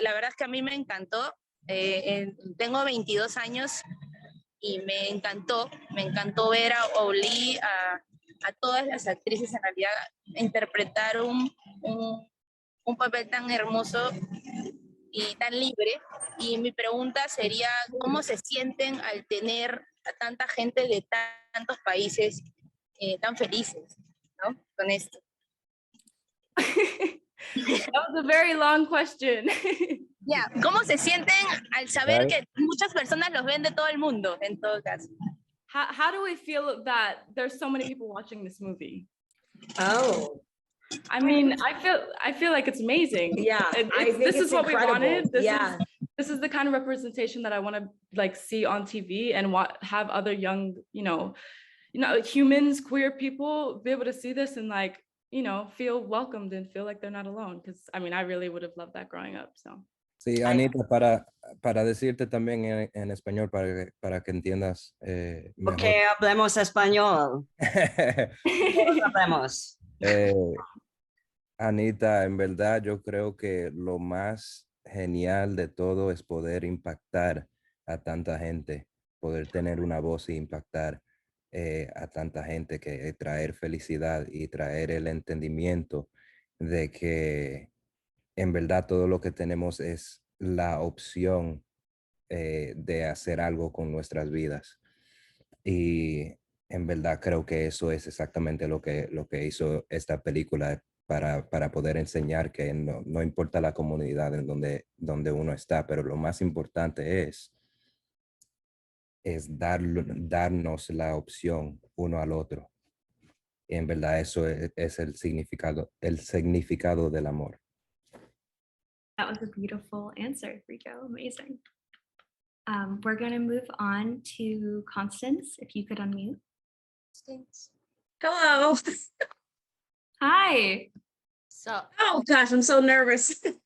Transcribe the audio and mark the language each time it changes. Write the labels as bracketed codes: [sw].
[es] La verdad es que a mí me encantó. Tengo 22 años y me encantó ver a Auli'i, a todas las actrices en realidad interpretar un papel tan hermoso y tan libre. Y mi pregunta sería, ¿cómo se sienten al tener a tanta gente de tantos países tan felices, ¿no? Con esto. [en] That was a very long question. Yeah. [es] ¿Cómo se sienten al saber que muchas personas los ven de todo el mundo, en todo caso? [en] How do we feel that there's so many people watching this movie? Oh, I mean, I feel like it's amazing. yeah. This is what incredible. we wanted. Yeah. This is the kind of representation that I want to like see on TV and have other young, humans, queer people be able to see this and like, feel welcomed and feel like they're not alone. Because I mean, I really would have loved that growing up. So. [es] Sí, Anita, para decirte también en español para que entiendas mejor. Ok, hablemos español. Hablemos. Anita, en verdad yo creo que lo más genial de todo es poder impactar a tanta gente, poder tener una voz e impactar a tanta gente, que traer felicidad y traer el entendimiento de que en verdad todo lo que tenemos es la opción de hacer algo con nuestras vidas. Y en verdad creo que eso es exactamente lo que hizo esta película para poder enseñar que no importa la comunidad en donde uno está, pero lo más importante es darnos la opción uno al otro. Y en verdad eso es el significado del amor. [en] That was a beautiful answer, Rico. Amazing. We're going to move on to Constance, if you could unmute. Constance. Hello. Hi. So. Oh gosh, I'm so nervous.